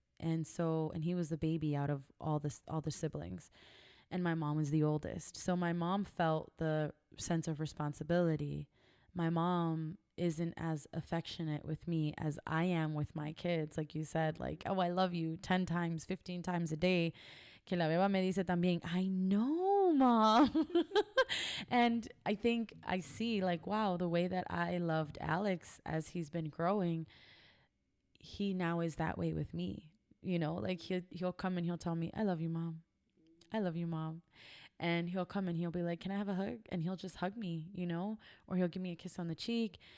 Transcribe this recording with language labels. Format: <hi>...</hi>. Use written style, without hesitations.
<en>And he was the baby out of all the siblings. And my mom was the oldest. So my mom felt the sense of responsibility. My mom isn't as affectionate with me as I am with my kids. Like you said, like, oh, I love you 10 times, 15 times a day.</en> <es>Que la beba me dice también,</es> <en>I know, mom. And I think I see like, wow, the way that I loved Alex as he's been growing, he now is that way with me. You know, like he'll come and he'll tell me, I love you, mom. I love you, mom. And he'll come and he'll be like, can I have a hug? And he'll just hug me, you know, or he'll give me a kiss on the cheek.</en>